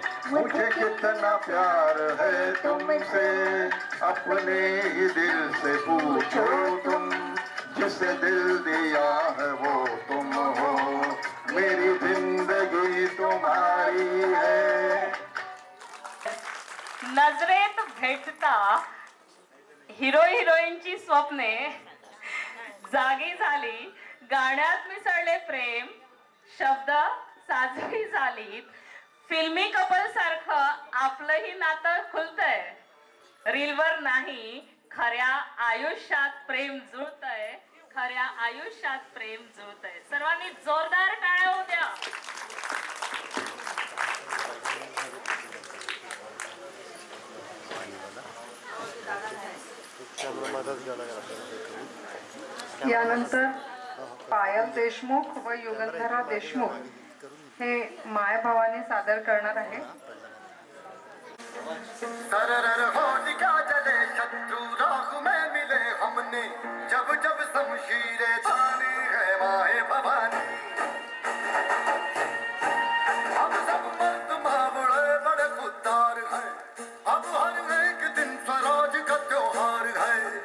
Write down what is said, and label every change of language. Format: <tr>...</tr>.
<hi>मुझे कितना प्यार है तुमसे अपने ही दिल से पूछो तुम, जिसे दिल दिया है वो तुम हो, मेरी जिंदगी तुम्हारी है।</hi> <mr>नजरेत भेटता हिरो हिरोईनची स्वप्ने जागी झाली, गाण्यात मिसळले प्रेम, शब्द साजरी झालीत, फिल्मी कपल सारखं आपलंही नातं खुलतंय. रीलवर नाही, खऱ्या आयुष्यात प्रेम जुळतंय, खऱ्या आयुष्यात प्रेम जुळतंय. सर्वांनी जोरदार टाळ्या होऊ द्या. यानंतर पायल देशमुख व युगंधरा देशमुख हे मायभावाने सादर करणार आहे.</mr> <hi>सरर होलिका जले शत्रु राख में मिले हमने, जब जब शमशीरें तानी है माए भवानी। अब सब मर्द मावड़े बड़े खुददार हैं, अब हर एक दिन स्वराज का त्योहार है।</hi>